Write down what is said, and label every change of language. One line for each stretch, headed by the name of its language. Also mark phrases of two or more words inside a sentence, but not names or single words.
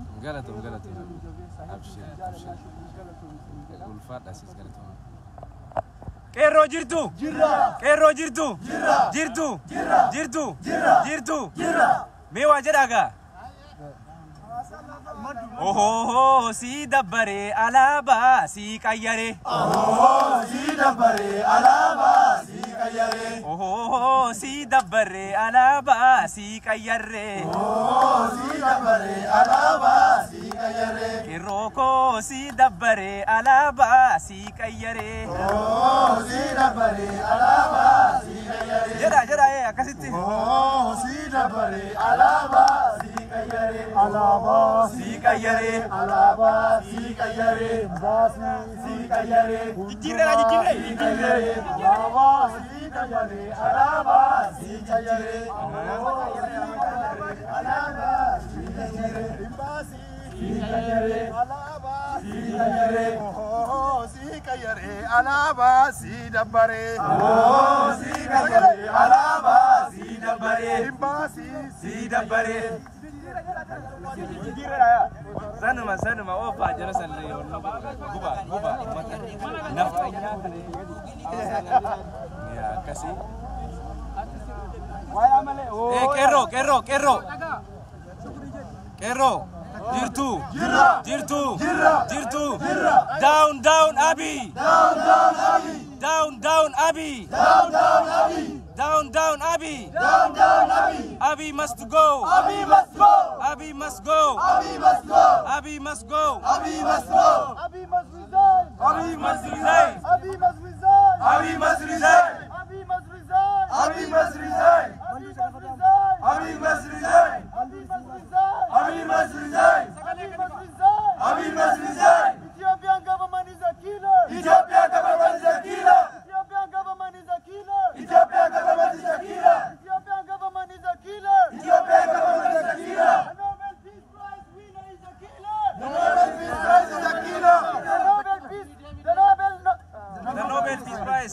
Oromo: galatoom ulfaadha sis galatoom Qeerroo jirtu Qeerroo jirtu jirtu mee waa jedhaagaa Oh, si dabbare alaba si qayyare. Oh, si dabbare alaba si qayyare. Oh, si dabbare alaba si qayyare. Oh, si dabbare alaba si qayyare. Qeerroo si dabbare alaba si qayyare. Oh, si dabbare alaba si qayyare. Jeda akkasitti. Oh, si dabbare alaba si qayyare. Alaba si qayyare. Alaba si qayyare. Baasi si qayyare. Jijjiirre. Alaba si qayyare. Alaba si qayyare. Alaba si qayyare. Baasi si qayyare. Alaba si qayyare. Oh, si qayyare. Alaba si dabbare. Oh, si qayyare. Alaba si dabbare. Baasi si dabbare. Sanuma oofaa jara sallee guba nafxanyaa akkasii Qeerroo jirtu
English: down Abi Abi must go. Abi must go. Abi must go. Abi must go. Abi must go. Abi must go. Abi must resign. Abi must resign. Abi must resign. Abi must resign. Abi must resign. Abi must resign. Abi must resign. Abi must resign. Abi must resign. Abi must resign. Abi must resign. Abi must resign. Ethiopian government is a killer. Ethiopian government is a killer. Ethiopian government is a killer. Ethiopian government is a killer. Ethiopian government is a killer. Ethiopian government is a killer. The Nobel Peace Prize winner is a killer. The Nobel Peace Prize is a killer. The Nobel Peace Prize.